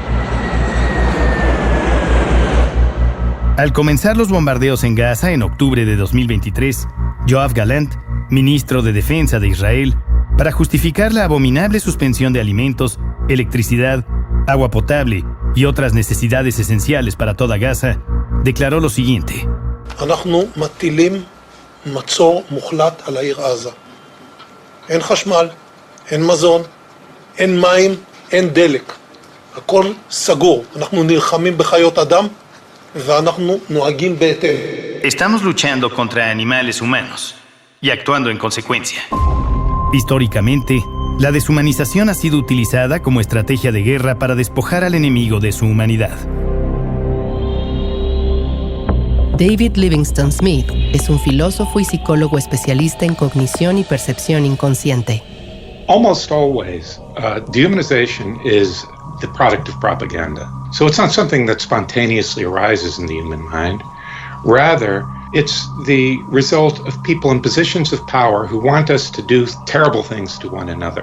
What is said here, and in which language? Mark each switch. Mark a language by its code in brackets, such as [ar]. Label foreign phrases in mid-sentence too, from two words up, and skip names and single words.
[es] Al comenzar los bombardeos en Gaza en octubre de 2023, Yoav Gallant, ministro de Defensa de Israel, para justificar la abominable suspensión de alimentos, electricidad, agua potable y otras necesidades esenciales para toda Gaza, declaró lo siguiente: [he] אנחנו מטילים מצור מוחלט על העיר עזה. אין חשמל, אין מזון, אין מים, אין דלק. הכל סגור. אנחנו נלחמים בחיות אדם. [es] Estamos luchando contra animales humanos y actuando en consecuencia. Históricamente, la deshumanización ha sido utilizada como estrategia de guerra para despojar al enemigo de su humanidad. David Livingstone Smith es un filósofo y psicólogo especialista en cognición y percepción inconsciente. [en] Almost always, dehumanization is the product of propaganda. So it's not something that spontaneously arises in the human mind. Rather, it's the result of people in positions of power who want us to do terrible things to one another.